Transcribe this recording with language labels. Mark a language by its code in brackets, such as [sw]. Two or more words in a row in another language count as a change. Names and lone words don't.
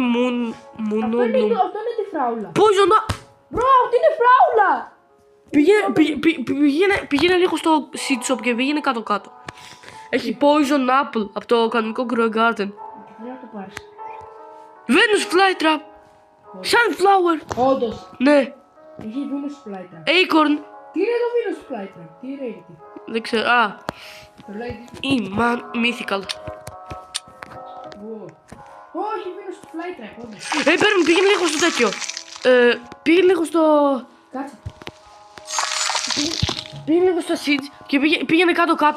[el] Αυτό είναι τη φράουλα. Poison. Μπρο, αυτή είναι φράουλα. Πήγαινε λίγο στο [en] seed shop [el] και πήγαινε κάτω-κάτω. Έχει [en] poison apple [el] από το κανονικό grow garden. Δεν να το πάρεις. [en] Venus flytrap. Sunflower. [el] Όντως. Ναι. Έχει [en] Venus flytrap. [el] Acorn. Τι είναι το [en] Venus flytrap. [el] Τι είναι εκεί. Δεν ξέρω. Α. Το λέει. Mythical. Όχι, [en] Venus flytrap. [el] Όντως. Πήγαινε λίγο στο τέτοιο. Πήγαινε λίγο στο. Κάτσε. Πήγαινε λίγο στα seeds και πήγαινε κάτω-κάτω.